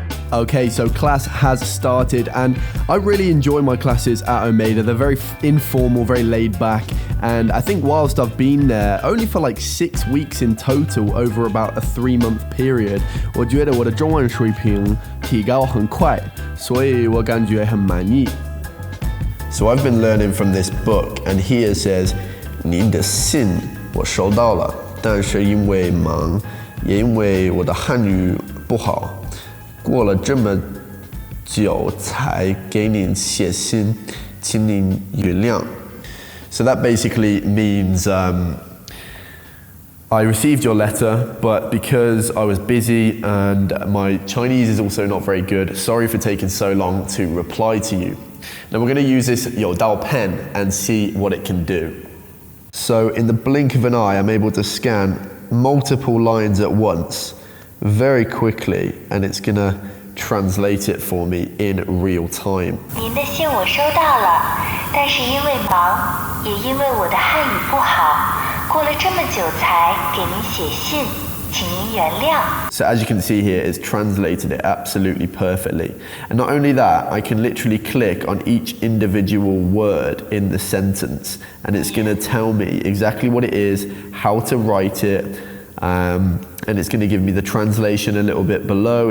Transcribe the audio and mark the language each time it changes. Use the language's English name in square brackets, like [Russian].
[English] Okay, so class has started and I really enjoy my classes at Omeda. They're very informal, very laid back, and I think whilst I've been there only for like 6 weeks in total over about a 3-month period, [Chinese] 我觉得我的中文水平提高很快，所以我感觉很满意。 [English] So I've been learning from this book, and here it says, [Chinese] 您的信我收到了，但是因为忙，也因为我的汉语不好，过了这么久才给您写信，请您原谅。 [English] So that basically means I received your letter, but because I was busy and my Chinese is also not very good, sorry for taking so long to reply to you. Now we're going to use this Yodano Pen and see what it can do. So in the blink of an eye, I'm able to scan multiple lines at once very quickly, and it's going to translate it for me in real time. [Chinese] 您的信我收到了，但是因为忙，也因为我的汉语不好，过了这么久才给您写信，请您原谅。 [English] So as you can see here, it's translated it absolutely perfectly. And not only that, I can literally click on each individual word in the sentence, and it's going to tell me exactly what it is, how to write it, and it's going to give me the translation a little bit below.